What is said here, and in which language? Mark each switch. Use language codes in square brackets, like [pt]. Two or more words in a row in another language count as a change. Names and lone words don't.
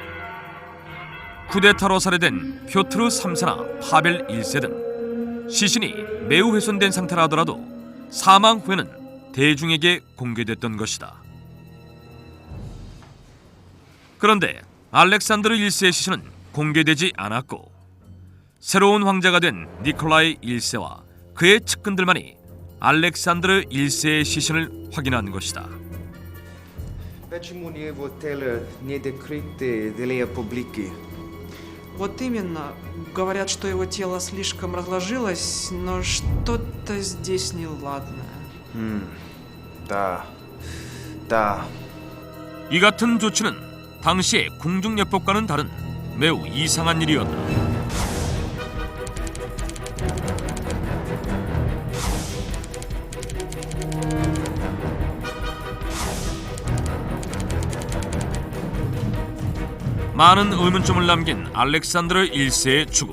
[ko] 쿠데타로 살해된 표트르 3세나 파벨 1세 등 시신이 매우 훼손된 상태라 하더라도 사망 후에는 대중에게 공개됐던 것이다. 그런데 알렉산드르 1세의 시신은 공개되지 않았고 새로운 황제가 된 니콜라이 1세와 그의 측근들만이 알렉산드르 1세의 시신을 확인한 것이다. [ru] Почему его тело не декрыто для публики? Вот именно. Говорят, что его тело слишком разложилось, но что-то здесь неладно. Да. Да. [ko] 이 같은 조치는 당시의 궁중예법과는 다른 매우 이상한 일이었다. 많은 의문점을 남긴 알렉산드르 1세의 죽음.